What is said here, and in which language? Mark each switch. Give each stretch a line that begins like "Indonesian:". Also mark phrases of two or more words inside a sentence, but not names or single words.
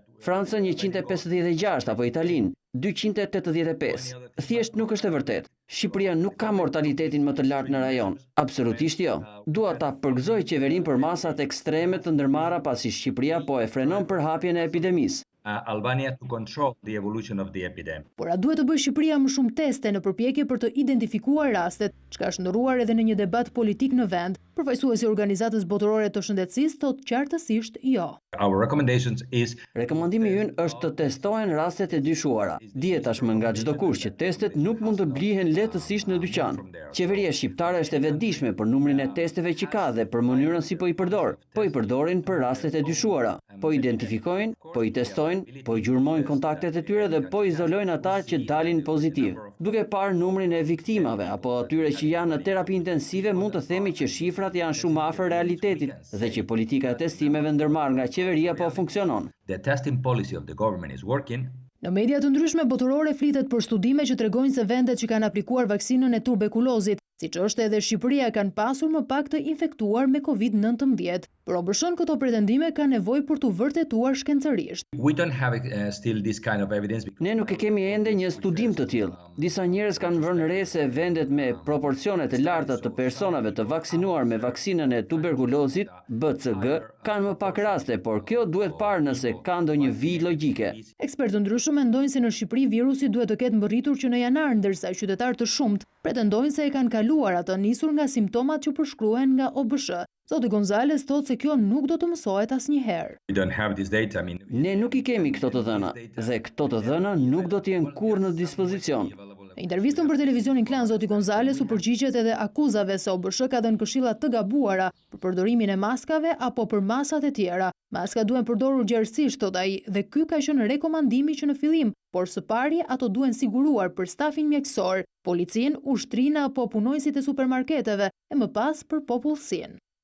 Albanian: Francën 156 apo Italin 285. Thjesht nuk është e vërtetë. Shqipëria nuk ka mortalitetin më të lartë në rajon. Absolutisht jo. Dua ta përgëzoj qeverinë për masat ekstreme të ndërmarra pasi Shqipëria po e frenon përhapjen e epidemisë.
English: Albania to control the evolution of the epidemic.
Albanian: Por a duhet të bëjë Shqipëria më shumë teste në përpjekje për të identifikuar rastet, çka është ndërruar edhe në një debat politik në vend? Përfaqësuesi i Organizatës Botërore të Shëndetësisë thotë qartësisht jo.
English: Our recommendations is
Albanian: Rekomandimi ynë është të testohen rastet e dyshuara. Dihet tashmë nga çdo kush që testet nuk mund të blihen lehtësisht në dyqan. Qeveria shqiptare është e vetëdijshme për numrin e testeve që ka dhe për mënyrën si po i përdor. Po i përdorin për rastet e dyshuara. Po identifikojnë, po i testojnë, po i gjurmojnë kontaktet e tyre dhe po izolojnë ata që dalin pozitiv. Duke parë numrin e viktimave apo atyre që janë në terapi intensive, mund të themi që shifrat janë shumë afër realitetit dhe që politika e testimeve ndërmarrë nga qeveria po funksionon.
English: the testing policy of the government is working.
Albanian: Në media të ndryshme botërore flitet për studime që tregojnë se vendet që kanë aplikuar vaksinën e tuberkulozit, siç është edhe Shqipëria, kanë pasur më pak të infektuar me COVID-19. Por OBSH-n këto pretendime ka nevojë për të vërtetuar shkencërisht.
English: We don't have still this kind of evidence.
Albanian: Ne nuk e kemi ende një studim të tillë. Disa njerëz kanë vënë re se vendet me proporcione të larta të personave të vaksinuar me vaksinën e tuberkulozit, BCG, kanë më pak raste, por kjo duhet parë nëse ka ndonjë vijë logjike. Ekspertë ndryshëm mendojnë se në Shqipëri virusi duhet të ketë mbërritur që në janar, ndërsa qytetarë të shumt pretendojnë se e kanë kaluar atë nisur nga simptomat që përshkruhen nga OBSH. Zoti Gonzales thotë se kjo nuk do të mësohet asnjëherë.
English: We don't have this data.
Albanian: Ne nuk i kemi këto të dhëna dhe këto të dhëna nuk do të jenë kurrë në dispozicion. Në intervistën për televizionin Klan, zoti Gonzales u përgjigjet edhe akuzave se OBSH ka dhënë këshilla të gabuara për përdorimin e maskave apo për masat e tjera. Maska duhen përdorur gjerësisht, thot ai, dhe ky ka qenë rekomandimi që në fillim, por së pari ato duhen siguruar për stafin mjekësor, policin, ushtrinë apo punojësit e supermarketeve e më pas për popullsinë.